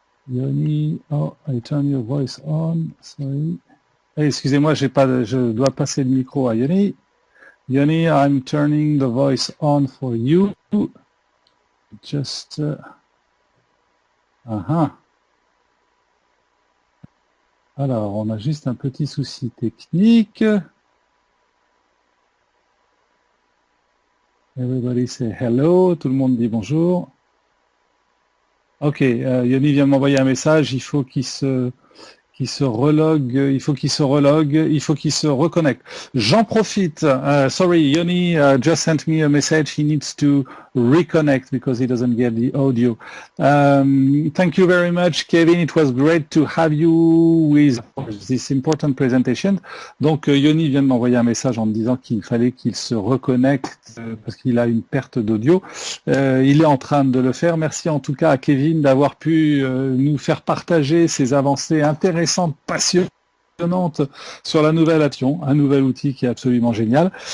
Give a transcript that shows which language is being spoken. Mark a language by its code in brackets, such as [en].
[en] Yoni, oh, I turn your voice on, sorry. [fr] Excusez-moi, je dois passer le micro à Yoni. [en] Yoni, I'm turning the voice on for you. [fr] Just, Alors, on a juste un petit souci technique. [en] Everybody say hello. [fr] Tout le monde dit bonjour. Ok, Yoni vient de m'envoyer un message. Il faut qu'il se relogue, il faut qu'il se reconnecte. J'en profite. [en] Sorry, Yoni just sent me a message. He needs to reconnect because he doesn't get the audio. Thank you very much, Kevin. It was great to have you with this important presentation. [fr] Donc, Yoni vient de m'envoyer un message en me disant qu'il fallait qu'il se reconnecte parce qu'il a une perte d'audio. Il est en train de le faire. Merci en tout cas à Kevin d'avoir pu nous faire partager ces avancées intéressantes, passionnantes sur la nouvelle action, un nouvel outil qui est absolument génial.